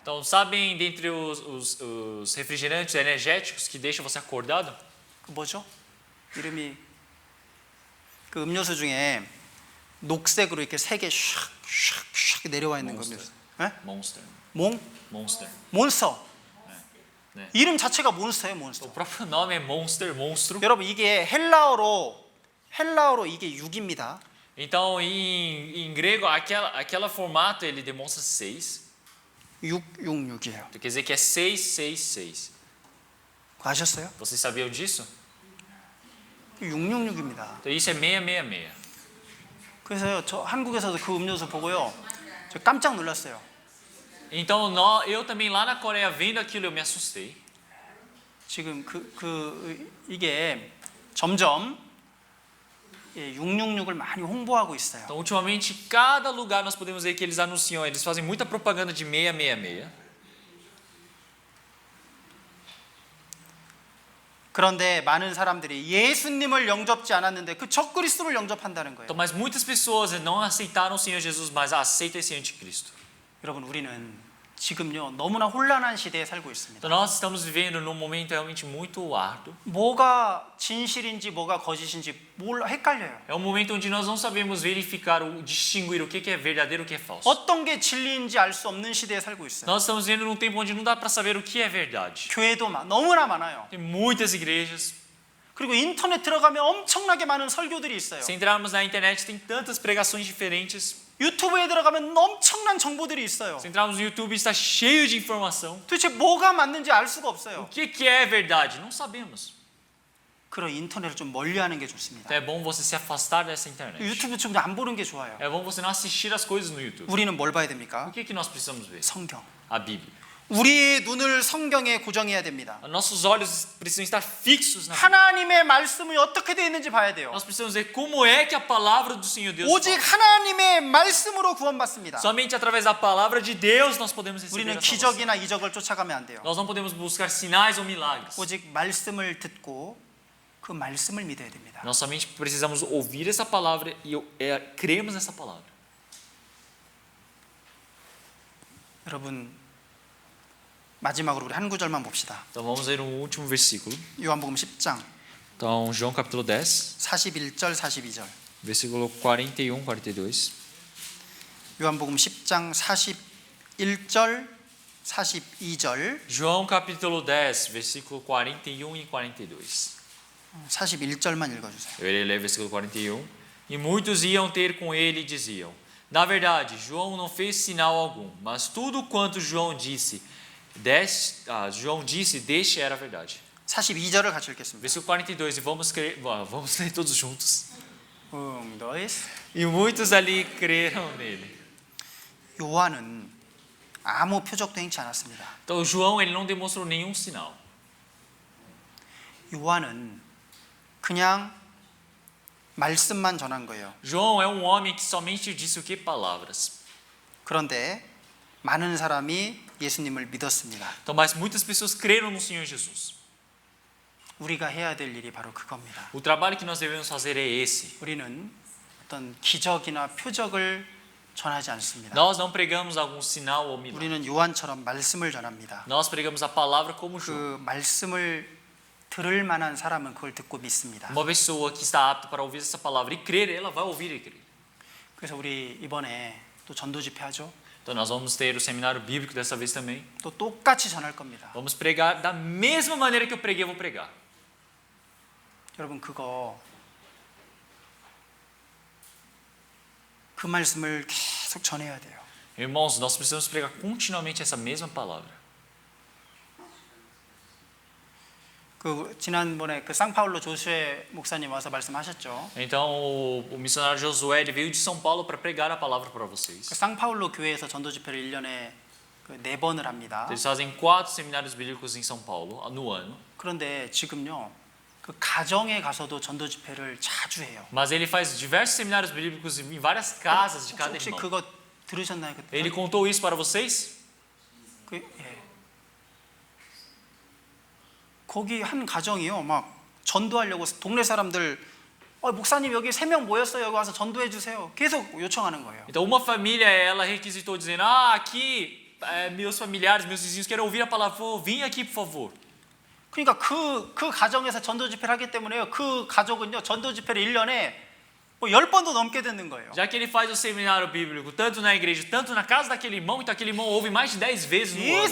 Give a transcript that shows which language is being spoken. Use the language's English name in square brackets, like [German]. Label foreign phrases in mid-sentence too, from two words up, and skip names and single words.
[Portuguese] Então sabem dentre os refrigerantes energéticos que deixam você acordado? [Korean] 그 뭐죠? 이름이 그 음료수 중에 녹색으로 이렇게 세 개 샥샥샥 내려와 있는 거 음료수. 네? Monster. Monster. 네. 이름 자체가 몬스터예요, 몬스터. [Portuguese] O próprio nome é Monster, monstro. [Korean] 여러분 이게 헬라어로 이게 6입니다. [Portuguese] Então em grego aquela formato ele demonstra 6. [Korean] 666이에요. [Portuguese] Quer dizer que é 666. [Korean] 그거 아셨어요? [Portuguese] Vocês sabiam disso? [Korean] 666입니다. [Portuguese] Então isso é 666. [Korean] 그래서요, 저 한국에서도 그 음료수 보고요, 저 깜짝 놀랐어요. [Portuguese] Então eu também lá na Coreia vendo aquilo eu me assustei. [Korean] 지금 이게 점점 666을 많이 홍보하고 있어요. [Portuguese] Então ultimamente cada lugar nós podemos ver que eles anunciam, eles fazem muita propaganda de 666. [Korean] 그런데 많은 사람들이 예수님을 영접지 않았는데 그 적그리스도를 영접한다는 거예요. [Portuguese] Então, mas muitas pessoas não aceitaram o Senhor Jesus, mas aceitam esse anticristo. [Korean] 여러분 우리는 지금요 너무나 혼란한 시대에 살고 있습니다. [Portuguese] Então nós estamos vivendo num momento realmente muito árduo. [Korean] 뭐가 진실인지 뭐가 거짓인지 헷갈려요. [Portuguese] É um momento onde nós não sabemos verificar, distinguir o que é verdadeiro e o que é falso. [Korean] 어떤 게 진리인지 알 수 없는 시대에 살고 있어요. [Portuguese] Nós estamos vivendo num tempo onde não dá para saber o que é verdade. [Korean] 교회도 너무나 많아요. [Portuguese] Tem muitas igrejas. [Korean] 그리고 인터넷 들어가면 엄청나게 많은 설교들이 있어요. [Portuguese] Se entrarmos na internet tem tantas pregações diferentes. [Korean] 유튜브에 들어가면 엄청난 정보들이 있어요. [Portuguese] Se entrarmos no YouTube está cheio de informação. [Korean] 도대체 뭐가 맞는지 알 수가 없어요. [Portuguese] O que é verdade? Não sabemos. [Korean] 그런 인터넷을 좀 멀리하는 게 좋습니다. [Portuguese] Então é bom você se afastar dessa internet. [Korean] 유튜브 좀 안 보는 게 좋아요. [Portuguese] É bom você não assistir as coisas no YouTube. [Korean] 우리는 뭘 봐야 됩니까? [Portuguese] O que nós precisamos ver? [Korean] 성경. [Portuguese] A Bíblia. [Korean] 우리의 눈을 성경에 고정해야 됩니다. [Portuguese] Nossos olhos precisam estar fixos na Bíblia. [Korean] 하나님의 말씀이 어떻게 되어 있는지 봐야 돼요. [Portuguese] Nós precisamos ver como é que a palavra do Senhor Deus [Korean] 오직 [Portuguese] fala. [Korean] 하나님의 말씀으로 구원받습니다. [Portuguese] Somente através da palavra de Deus nós podemos receber [Korean] 우리는 [Portuguese] a salvação. [Korean] 기적이나 이적을 쫓아가면 안 돼요. [Portuguese] Nós não podemos buscar sinais ou milagres. [Korean] 오직 말씀을 듣고 그 말씀을 믿어야 됩니다. [Portuguese] Nós somente precisamos ouvir essa palavra e cremos nessa palavra. [Korean] 여러분 마지막으로 우리 한 구절만 봅시다. [Portuguese] Então vamos ler um último versículo. [Korean] 요한복음 10장 [Portuguese] Então, João capítulo 10, [Korean] 41절 42절. [Portuguese] versículo 41, 42. [Korean] 요한복음 10장 41절 42절. [Portuguese] João capítulo 10, versículo 41 e 42. [Korean] 41절만 읽어주세요. [Portuguese] Eu irei ler versículo 41. E muitos iam ter com ele e diziam: Na verdade, João não fez sinal algum, mas tudo quanto João disse, deste era verdade. [Korean] 42절을 같이 읽겠습니다. [Portuguese] Versículo 42, e vamos ler todos juntos. dois. E muitos ali creram nele. [Korean] 요한은 아무 표적도 행치 않았습니다. [Portuguese] Então João ele não demonstrou nenhum sinal. [Korean] 요한은 그냥 말씀만 전한 거예요. [Portuguese] João é um homem que somente disse o que? Palavras. [Korean] 그런데 많은 사람이 예수님을 믿었습니다. [Portuguese] Então, mas muitas pessoas creram no Senhor Jesus. [Korean] 우리가 해야 될 일이 바로 그겁니다. [Portuguese] O trabalho que nós devemos fazer é esse. [Korean] 우리는 어떤 기적이나 표적을 전하지 않습니다. [Portuguese] Nós não pregamos algum sinal ou milagre. [Korean] 우리는 요한처럼 말씀을 전합니다. [Portuguese] Nós pregamos a palavra como João. [Korean] 그 말씀을 들을 만한 사람은 그걸 듣고 믿습니다. [Portuguese] Uma pessoa que está apta para ouvir essa palavra e crer, ela vai ouvir e crer. [Korean] 그래서 우리 이번에 또 전도 집회 하죠. [Portuguese] Então nós vamos ter o seminário bíblico dessa vez também. [Korean] 또 똑같이 전할 겁니다. [Portuguese] Vamos pregar da mesma maneira que eu preguei, eu vou pregar. [Korean] 여러분 그 말씀을 계속 전해야 돼요. [Portuguese] Irmãos, nós precisamos pregar continuamente essa mesma palavra. [Korean] 그 지난번에 그 상파울로 조수에 목사님 와서 말씀하셨죠. [Portuguese] Então o missionário Josué ele veio de São Paulo para pregar a palavra para vocês. [Korean] 그 상파울로 교회에서 전도 집회를 1년에 그 4번을 합니다. [Portuguese] Eles fazem 4 seminários bíblicos em São Paulo no ano. [Korean] 그런데 지금요. 그 가정에 가서도 전도 집회를 자주 해요. [Portuguese] Mas ele faz diversos seminários bíblicos em várias casas de cada [Korean] 혹시 [Portuguese] irmão. [Korean] 그거 들으셨나요 그때? [Portuguese] Ele contou isso para vocês? [Korean] 예. 거기 한 가정이요. 막 전도하려고 동네 사람들 목사님 여기 3명 모였어요. 여기 와서 전도해 주세요. 계속 요청하는 거예요. [Portuguese] Então uma família ela requisitou dizendo: aqui meus familiares, meus vizinhos querem ouvir a palavra, vim aqui por favor. [Korean] 그러니까 그 가정에서 전도 집회를 하기 때문에요. 그 가족은요. 전도 집회를 1년에 10번도 넘게 듣는 거예요. [Portuguese] Já que ele faz o seminário bíblico tanto na igreja, tanto na casa daquele irmão, então aquele irmão ouve mais de 10 vezes no ano.